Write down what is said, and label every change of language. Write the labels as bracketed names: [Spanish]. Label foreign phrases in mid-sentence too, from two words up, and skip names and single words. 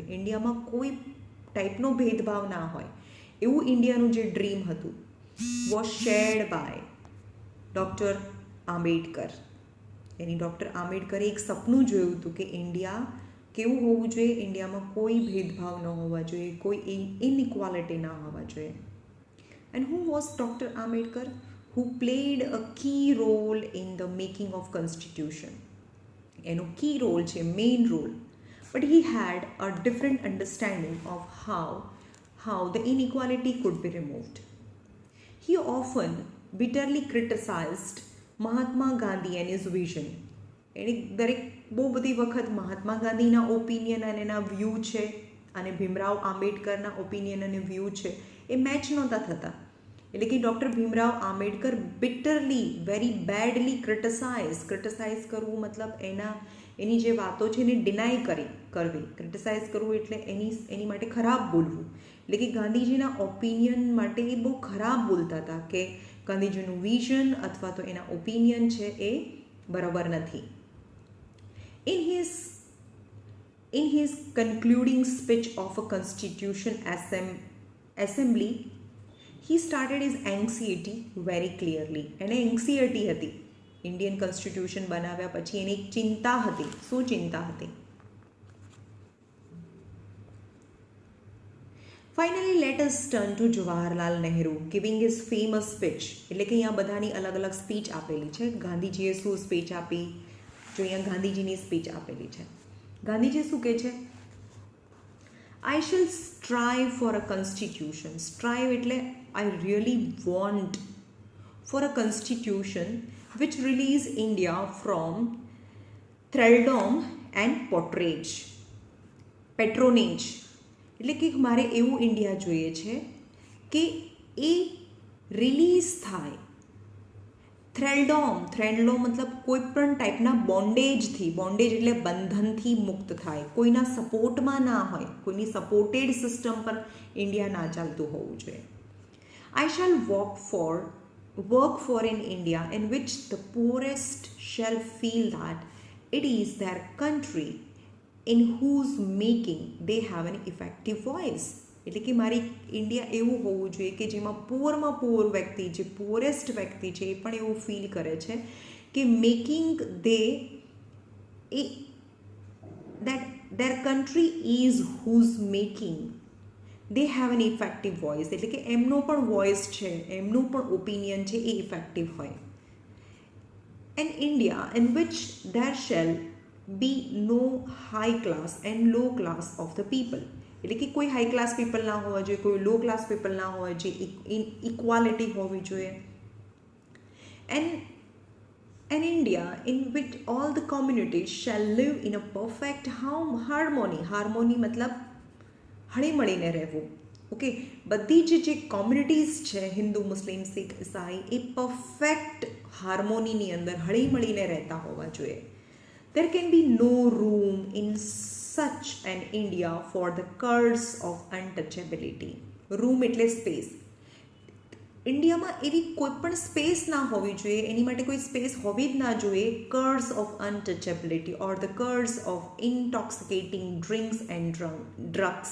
[Gujarati] ઇન્ડિયામાં કોઈ ટાઈપનો ભેદભાવ ના હોય એવું ઇન્ડિયાનું જે ડ્રીમ હતું [English] was shared by [Gujarati] ડૉક્ટર આંબેડકર. એની ડૉક્ટર આંબેડકરે એક સપનું જોયું હતું કે ઇન્ડિયા કેવું હોવું જોઈએ, ઇન્ડિયામાં કોઈ ભેદભાવ ન હોવા જોઈએ, કોઈ ઇનઇક્વાલિટી ના હોવા જોઈએ. [English] and who was Doctor Ambedkar? who played a key role in the making of constitution. [Gujarati] એનો [English] key role [Gujarati] છે, [English] main role. But he had a different understanding of how the inequality could be removed. He often bitterly criticized Mahatma Gandhi and his vision. [Gujarati] એની દરેક બહુ બધી વખત મહાત્મા ગાંધીના ઓપિનિયન અને એના વ્યૂ છે અને ભીમરાવ આંબેડકરના ઓપિનિયન અને વ્યૂ છે એ મેચ નહોતા થતા. એટલે કે ડૉક્ટર ભીમરાવ આંબેડકર [English] bitterly, very badly [Gujarati] ક્રિટિસાઇઝ કરવું મતલબ એની જે વાતો છે એને ડિનાય કરવી. ક્રિટિસાઇઝ કરવું એટલે એની માટે ખરાબ બોલવું. એટલે કે ગાંધીજીના ઓપિનિયન માટે એ બહુ ખરાબ બોલતા હતા કે ગાંધીજીનું વિઝન અથવા તો એના ઓપિનિયન છે એ બરાબર નથી. [English] In his concluding speech of a constitution assembly, he started his anxiety very clearly. [Gujarati] એને એન્ગ્ઝાયટી હતી [English] Indian constitution [Gujarati] બનાવ્યા પછી, એની એક ચિંતા હતી. શું ચિંતા હતી? [English] Finally, let us turn to Jawaharlal Nehru giving his famous speech. [Gujarati] એટલે કે અહીંયા બધાની અલગ અલગ સ્પીચ આપેલી છે. ગાંધીજીએ શું સ્પીચ આપી? જો અહીંયા ગાંધીજીની સ્પીચ આપેલી છે. ગાંધીજી શું કહે છે? [English] I shall strive for a constitution. Strive એટલે I really want for a constitution which release India from thraldom and patronage. [Gujarati] એટલે કે મારે એવું ઇન્ડિયા જોઈએ છે કે એ રિલીઝ થાય થ્રેલ્ડોમ મતલબ કોઈ પણ ટાઈપના બોન્ડેજથી, બોન્ડેજ એટલે બંધનથી મુક્ત થાય, કોઈના સપોર્ટમાં ના હોય, કોઈની [English] supported system [Gujarati] પર ઇન્ડિયા ના ચાલતું હોવું જોઈએ. [English] I shall work for an India in which the poorest shall feel that it is their country in whose making they have an effective voice. [Gujarati] એટલે કે મારી ઇન્ડિયા એવું હોવું જોઈએ કે જેમાં પુઅરમાં પુઅર વ્યક્તિ, જે પુઅરેસ્ટ વ્યક્તિ છે એ પણ એવું ફીલ કરે છે કે મેકિંગ [English] that their country is whose making they have an effective voice. [Gujarati] એટલે કે એમનો પણ વોઇસ છે, એમનું પણ ઓપિનિયન છે એ ઇફેક્ટિવ હોય. [English] An India in which there shall be no high class and low class of the people. [Gujarati] એટલે કે કોઈ [English] high class people [Gujarati] ના હોવા જોઈએ, કોઈ [English] low class people [Gujarati] ના હોવા જોઈએ, ઇક્વાલિટી હોવી જોઈએ. [English] An India in which all the communities shall live in a perfect harmony. [Gujarati] મતલબ હળીમળીને રહેવું. ઓકે, બધી જે કોમ્યુનિટીઝ છે, હિન્દુ, મુસ્લિમ, શીખ, ઈસાઈ, એ [English] perfect harmony [Gujarati] અંદર હળીમળીને રહેતા હોવા જોઈએ. [English] There can be no room in such an India for the curse of untouchability. [Gujarati] Room એટલે સ્પેસ. ઇન્ડિયામાં એવી કોઈ પણ સ્પેસ ના હોવી જોઈએ, એની માટે કોઈ સ્પેસ હોવી જ ના જોઈએ. [English] curse of untouchability or the curse of intoxicating drinks and drugs.